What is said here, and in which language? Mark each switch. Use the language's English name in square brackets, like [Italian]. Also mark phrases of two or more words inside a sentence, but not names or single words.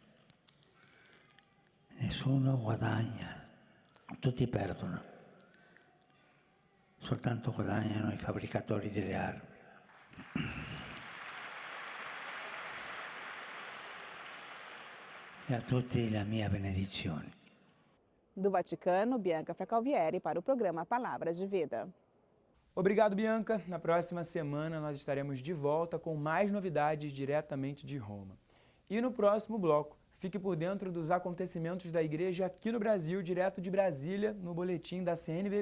[Italian] Nessuno guadagna, tutti perdono. Soltanto guadagnano i fabbricatori delle armi. E a tutti la mia benedizione. [Portuguese] Do Vaticano, Bianca Fracalvieri para o programa Palavras de Vida. Obrigado, Bianca. Na próxima semana nós estaremos de volta com mais novidades diretamente de Roma. E no próximo bloco, fique por dentro dos acontecimentos da igreja aqui no Brasil, direto de Brasília, no boletim da CNBB.